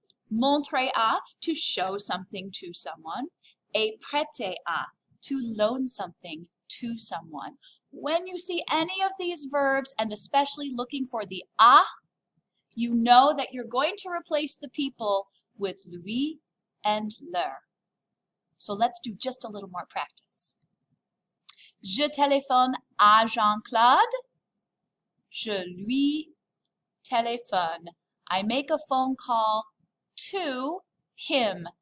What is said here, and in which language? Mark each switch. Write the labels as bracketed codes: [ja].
[en] Montrer à, to show something to someone. Et prêter à, to loan something to someone. When you see any of these verbs, and especially looking for the à, you know that you're going to replace the people with lui and leur. So let's do just a little more practice. [fr] Je téléphone à Jean-Claude. Je lui téléphone. [en] I make a phone call to him.